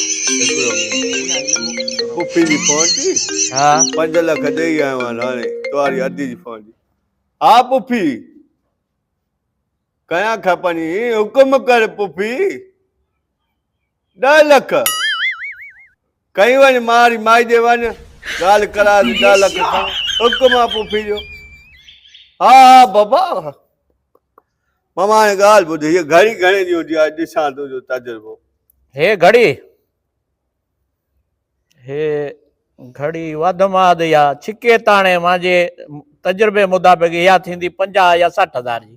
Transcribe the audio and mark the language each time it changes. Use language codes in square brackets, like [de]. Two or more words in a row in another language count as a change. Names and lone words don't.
[sd] पुफी जी फोन थी हा 5 लख ॾेई आयो आहियां हाणे तुम्हारी अधी जी फोन थी हा पुफी कया खपनी हुकुम कर पुफी 10 लख कई वञ मारी माई दे वञ ॻाल्हि करा 10 लख हुकुम आहे पुफी जो हा बाबा मामा हाणे ॻाल्हि ॿुध हीअ घड़ी घणे जी हूंदी आहे ॾिसां तुंहिंजो तजुर्बो हे घड़ी वध में वधि या छिके ताणे मुंहिंजे तजुर्बे मुताबिक़ इहा थींदी 50 या 60 हज़ार जी